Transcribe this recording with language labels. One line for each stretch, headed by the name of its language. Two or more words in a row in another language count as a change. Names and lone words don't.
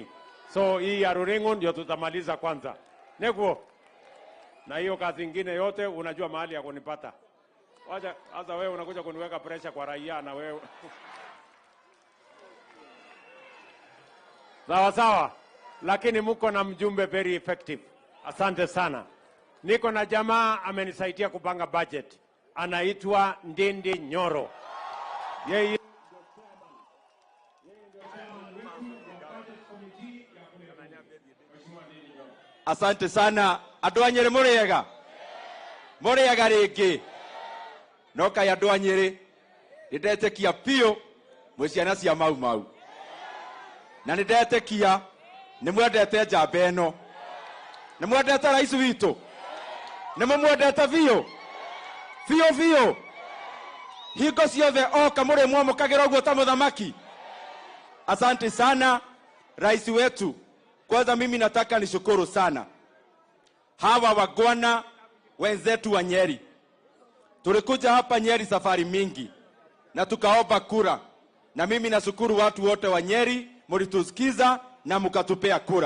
Swahili: So hii ya Rurengo ndio tutamaliza kwanza. Neko na hiyo kazi nyingine yote unajua mahali ya kunipata. Wacha sasa wewe unakuja kuniweka pressure kwa raia na wewe. Sawa sawa, lakini mko na mjumbe
English: very effective.
Swahili: Asante sana. Niko na jamaa amenisaidia kupanga budget. Anaitwa Ndindi Nyoro. Yeye asante sana.
Kikuyu: Andũ a Nyeri mũrĩega? Mũrĩega rĩngĩ? No kaĩ andũ a Nyeri nĩndetĩkia biũ mwĩ ciana cia mau mau. Na nĩndetĩkia nĩmwendete njamba ĩno. Nĩmwendete rais witũ? Nĩmũmwendete biũ? Biũ. Hingo ciothe oka mũrĩ mwamũkagĩra ũguo ta mũthamaki.
Swahili: Asante sana rais wetu. Kwanza mimi nataka nishukuru sana hawa wagwana wenzetu wa Nyeri. Tulikuja hapa Nyeri safari mingi na tukaomba kura, na mimi nashukuru watu wote wa Nyeri mlitusikiza na mkatupea kura.